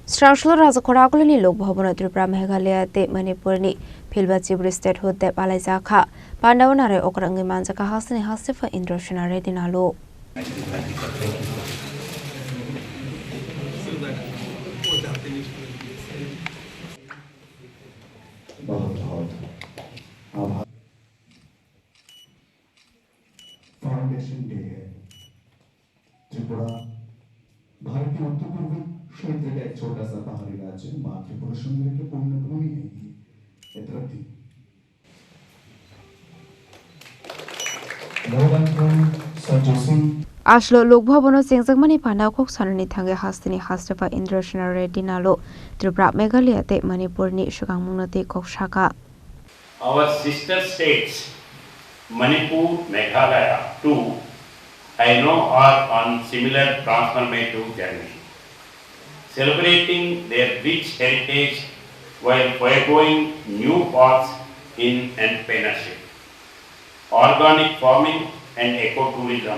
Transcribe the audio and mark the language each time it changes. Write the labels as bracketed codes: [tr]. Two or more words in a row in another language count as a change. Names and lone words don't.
[trp] Srangsalo Rajakhor Agulini Bhavano Tripura Meghalaya tei Manipur ni Philbachibrwi Statehood tei Palaijakha Pandao Narowai Okra Wngwi Manjakha Haste Hastepha Indrasena Reddy Nallu. [en] foundation day [hi] है त्रिपुरा भारत के उत्तर पूर्वी क्षेत्र का एक छोटा सा पहाड़ी राज्य माँ त्रिपुरा समुद्र के पूर्ण भूमि है ये धरती [trp] Ashlo Bhavano Singzakmani Pandao Kok Sanani Thange Hasteni Hastepha Indrasena Reddy Nallu Tripura Meghalaya tei Manipur ni Shugamungna tei Kok Shaka. [en] Our sister states Manipur, Meghalaya too, I know are on similar transformative journey, celebrating their rich heritage while foregoing new paths in entrepreneurship, organic farming and ecotourism.